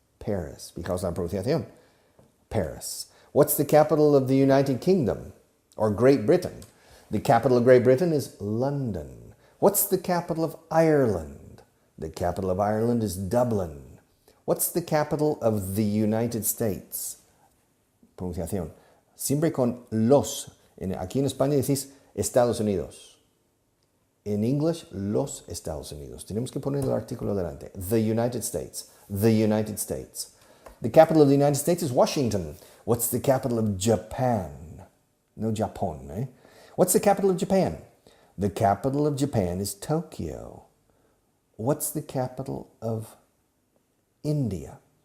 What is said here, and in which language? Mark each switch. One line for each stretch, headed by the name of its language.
English: Paris, because la pronunciación. Paris. What's the capital of the United Kingdom or Great Britain? The capital of Great Britain is London. What's the capital of Ireland? The capital of Ireland is Dublin. What's the capital of the United States?
Spanish: Pronunciación. Siempre con los. Aquí en España decís Estados Unidos. En English, los Estados Unidos. Tenemos que poner el artículo delante.
English: The United States. The United States. The capital of the United States is Washington. What's the capital of Japan? No Japón, eh? What's the capital of Japan? The capital of Japan is Tokyo. What's the capital of India?